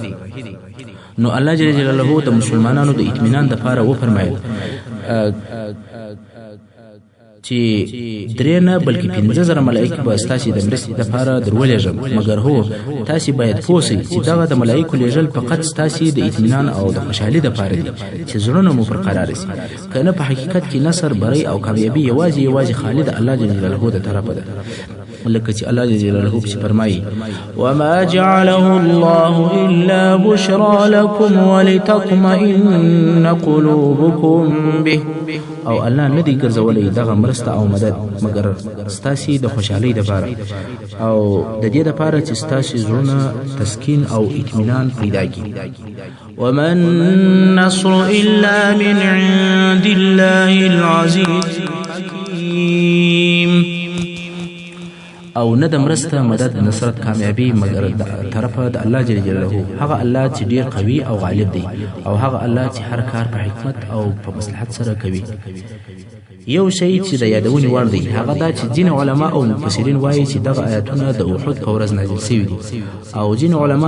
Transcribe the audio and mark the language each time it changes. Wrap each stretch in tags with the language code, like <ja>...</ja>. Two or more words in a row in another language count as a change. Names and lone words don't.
<ps>نو</ps> <ar>الله جل جلاله</ar> <ps>د مسلمانانو د اطمینان دپاره وفرمایل چې 3 نه بلکې 15,000 ملایک به ستاسې د مرستې دپاره درولېږم مګر هو تاسې باید پوه سئ چې دغه د ملایکو لېږل فقط ستاسې د اطمینان او د خوشحالي دپاره دي چې زړونه مو پر قرار سي که نه په حقیقت کې نصر بری او کامیابي یوازې خالد</ps> <ar>الله جل جلاله</ar> <ps>د طرفه ده لکه چې</ps> <ar>الله جل جلاله</ar> <ps>پسې فرمایي</ps> <ar>وما جعله الله إلا بشرى لكم ولتطمئن قلوبكم به</ar> <ps>او الله نه دی ګرځولی دغه مرسته او مدد مګر ستاسې د خوشحالۍ دپاره او د دې دپاره چې ستاسې زړونه تسکین او اطمینان پیدا کړي</ps> <ar>وما النصر إلا من عند الله العزيز الحكيم</ar> <ps>او نه د مرسته مدد نصرت کامیابی مگر د طرفه د</ps> <ar>الله جل جلاله</ar> <ps>هغه الله چې ډیر قوي او غالب دی او هغه الله چې هر کار په حکمت او په مصلحت سره کوي یو شی چې د یادونې وړ دی هغه دا چې ځینې علما او مفسرین وایي چې دغه آیاتونه د احد په ورځ نازل شوي دي او ځینې علما</ps>